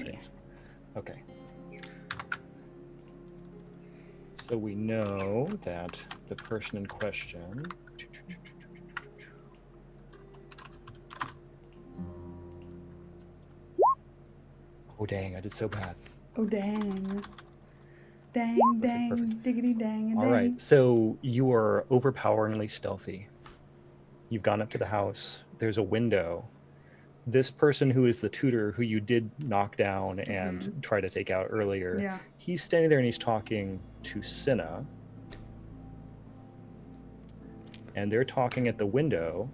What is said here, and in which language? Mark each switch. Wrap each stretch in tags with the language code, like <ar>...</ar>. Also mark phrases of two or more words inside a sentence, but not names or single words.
<en>is. Okay. So we know that the person in question... Oh dang, I did so bad. Oh, dang. Dang, dang, perfect. diggity dang, dang. All right, so you are overpoweringly stealthy. You've gone up to the house. There's a window. This person who is the tutor who you did knock down and try to take out earlier, Yeah. he's standing there and he's talking to Cinna. And they're talking at the window.</en>